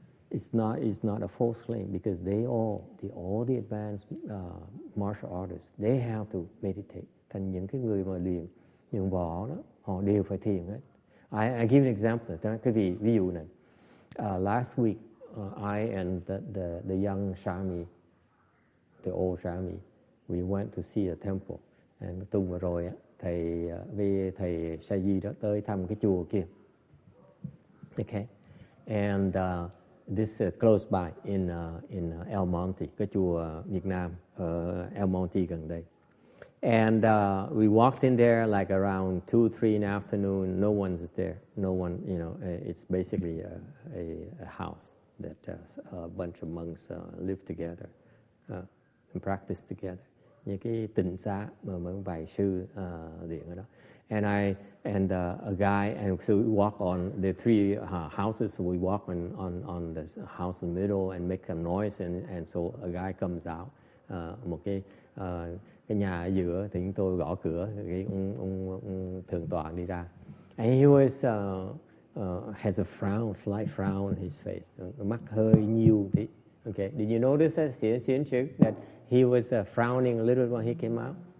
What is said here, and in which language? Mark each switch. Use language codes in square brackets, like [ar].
[en] It's not a false claim because all the advanced martial artists, they have to meditate. [vi] Thành những cái người mà luyện võ đó, họ đều phải thiền hết. [en] I give an example. [vi] Cái ví dụ này. [en] Last week, I and the young Shami, the old Shami, we went to see a temple. [vi] And tuần vừa rồi, thầy Saji đó tới thăm cái chùa kia. Okay. [en] And this close by in El Monte, [vi] cái chùa Việt Nam ở El Monte gần đây. [en] And we walked in there like around 2-3 in the afternoon. No one's there. No one, it's basically a house that a bunch of monks live together and practice together. [vi] Như cái tịnh xá mà vài sư luyện ở đó. [en] And a guy, and so we walk on the 3 houses. So we walk on the house in the middle and make some noise. And so a guy comes out. [vi] Một cái nhà ở giữa thì chúng tôi gõ cửa, cái ông thượng tọa đi ra. [en] And he was has a frown, slight frown on his face. [vi] Mắt hơi nhíu tí. [en] Okay, did you notice that? That he was frowning a little when he came out.